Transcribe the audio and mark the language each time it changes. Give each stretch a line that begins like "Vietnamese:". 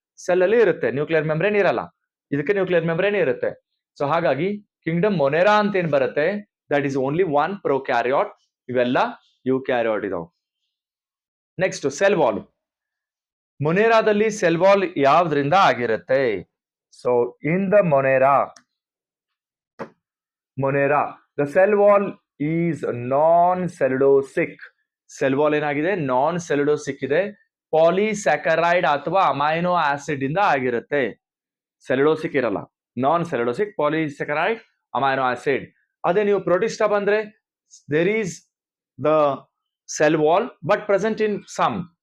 Kannada: Cell ಅಲ್ಲಿ ಇರುತ್ತೆ, nuclear membrane ಇರಲ್ಲ. ಇದಕ್ಕೆ ನ್ಯೂಕ್ಲಿಯರ್ ಮೆಂಬ್ರೇನ್ ಇರುತ್ತೆ. ಸೊ ಹಾಗಾಗಿ ಕಿಂಗ್ಡಮ್ ಮೊನೆರಾ ಅಂತ ಏನ್ ಬರುತ್ತೆ,
English: That is only one prokaryote.
Kannada: ಇವೆಲ್ಲ ಯುಕ್ಯಾರಿಯೋಟ್ ಇದಾವೆ. Next cell wall. ಮೊನೆರಾದಲ್ಲಿ cell wall ಯಾವ್ದ್ರಿಂದ ಆಗಿರುತ್ತೆ?
English: So in the monera the cell wall is non-cellulosic.
Kannada: Cell wall ಏನಾಗಿದೆ? ನಾನ್ ಸೆಲ್ಯುಲೋಸಿಕ್ ಇದೆ. ಪಾಲಿಸ್ಯಾಕರೈಡ್ ಅಥವಾ ಅಮೈನೋ ಆಸಿಡ್ ಇಂದ ಆಗಿರುತ್ತೆ. ಸೆಲ್ಯುಲೋಸಿಕ್ ಇರಲ್ಲ, ನಾನ್ ಸೆಲ್ಯುಲೋಸಿಕ್, ಪಾಲಿಸ್ಯಾಕರೈಡ್, ಅಮೈನೋ ಆಸಿಡ್. ಅದೇ ನೀವು ಪ್ರೋಟಿಸ್ಟಾ ಬಂದ್ರೆ
English: There is the cell wall but present in some.